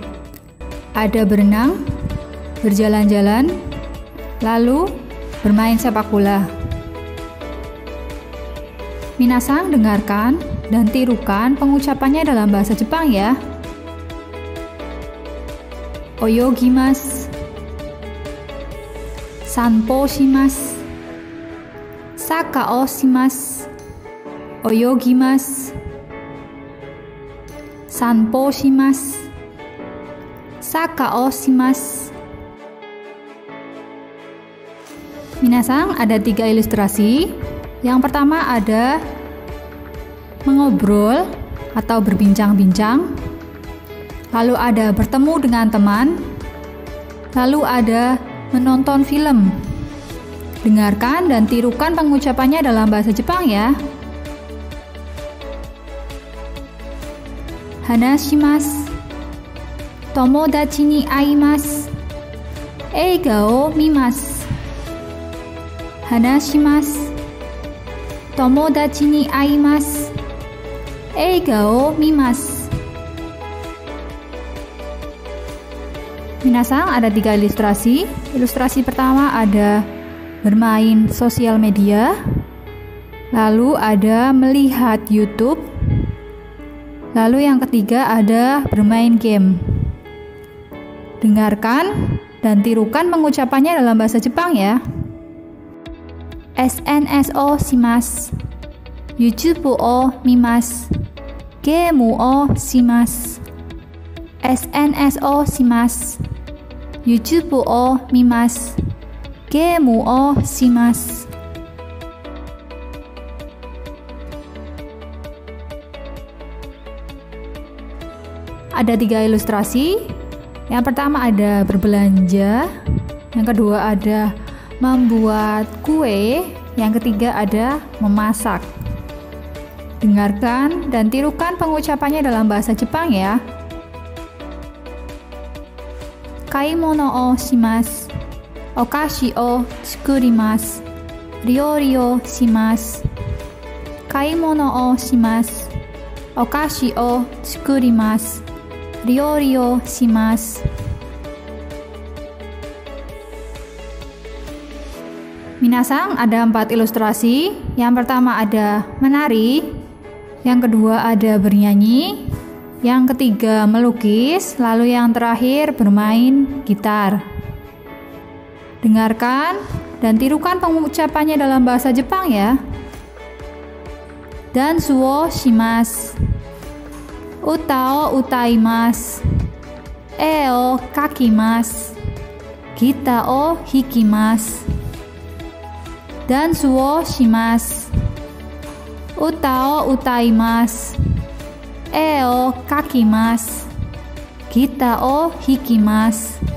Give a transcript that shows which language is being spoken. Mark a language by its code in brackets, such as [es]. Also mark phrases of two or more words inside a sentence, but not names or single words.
[id] Ada berenang, berjalan-jalan, lalu bermain sepak bola. Minasan dengarkan dan tirukan pengucapannya dalam bahasa Jepang ya. [ja] 泳ぎます, 散歩 します、サッカー を します、泳ぎます、散歩 します、サッカー を します. [id] Minasan, ada 3 ilustrasi. Yang pertama ada mengobrol atau berbincang-bincang. Lalu ada bertemu dengan teman. Lalu ada menonton film. Dengarkan dan tirukan pengucapannya dalam bahasa Jepang ya. [ja] 話します、友達 に 会います、映画 を 見ます. 話します、友達 に 会います、映画 を 見ます. [id] Minasan, ada 3 ilustrasi. Ilustrasi pertama ada bermain sosial media, lalu ada melihat YouTube, lalu yang ketiga ada bermain game. Dengarkan dan tirukan pengucapannya dalam bahasa Jepang ya. [ja] SNS を します、YouTube を 見ます、ゲーム を します. SNS を します、YouTube を 見ます、ゲーム を します. [id] Ada 3 ilustrasi. Yang pertama ada berbelanja, yang kedua ada membuat kue, yang ketiga ada memasak. Dengarkan dan tirukan pengucapannya dalam bahasa Jepang ya. [ja] 買い物 を します、お菓子 を 作ります、料理 を します. 買い物 を します、お菓子 を 作ります、料理 を します. [id] Minasan, ada 4 ilustrasi. Yang pertama ada menari, yang kedua ada bernyanyi, yang ketiga melukis, lalu yang terakhir bermain gitar. Dengarkan dan tirukan pengucapannya dalam bahasa Jepang ya. [ja] ダンス を します、歌 を 歌います、絵 を 描きます、ギター を 弾きます. ダンス を します、歌 を 歌います、絵 を 描きます、ギター を 弾きます.